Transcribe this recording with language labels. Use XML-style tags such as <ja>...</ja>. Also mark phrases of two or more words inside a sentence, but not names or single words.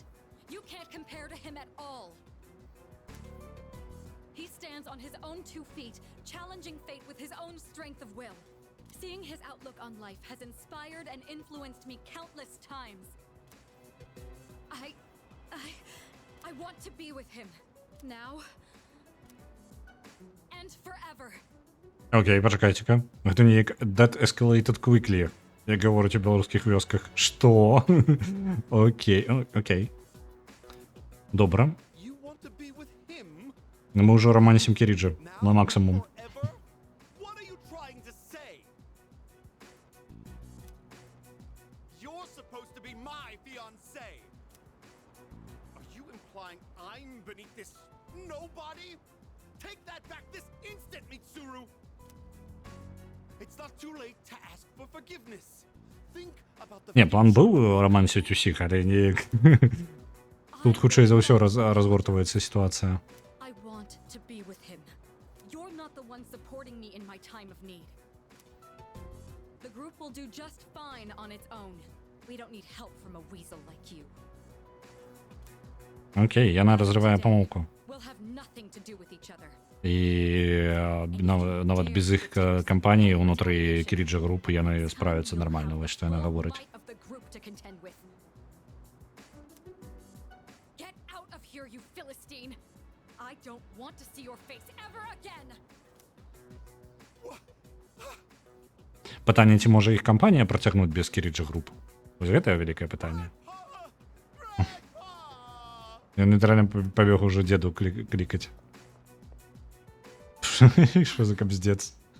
<en>You can't compare to him at all. He stands on his own 2 feet, challenging fate with his own strength of will. Seeing his outlook on life has inspired and influenced me countless times. I want to be with him. Now. And forever.</en> <uk>Окей, почекайте-ка.</uk> <be>Гэта неяк</be> <en>that escalated quickly,</en> <be>як говорять у беларускіх вёсках. Што? Окей. Добра.</be> <en>You want to be with him?</en> <be>Мы ўжо романсім Кіріджа</be> <en>Now</en> <be>на</be> <en>and</en> <be>максимум.</be> <en>forever? What are you trying to say? You're supposed to be my fiancé. Are you implying I'm beneath this nobody? Take that back this instant, Mitsuru! It's not too late to ask for forgiveness. Think about the</en> <be>Не, план быў романсіць усіх, але неяк тут хутчэй за ўсё разгортваецца сітуацыя.</be> <en>I want to be with him. You're not the one supporting me in my time of need. The group will do just fine on its own. We don't need help from a weasel like you.</en> <be>Окей, яна разрывае памылку.</be> <en>We'll have nothing to do with each other.</en> <be>І нават без іх кампаніі ўнутры Кіріджа групы яны справяцца нармальна, вось што яна гаворыць.</be> <en>Light of the group to contend with. Get out of here, you Philistine! I don't want to see your face ever again!</en> <be>Пытанне, ці можа іх кампанія працягнуць без Кіріджа групы? Вось гэтае вялікае пытанне. Ён літаральна пабег ужо дзеду клікаць.</be> <uk>Що за капздец?</uk>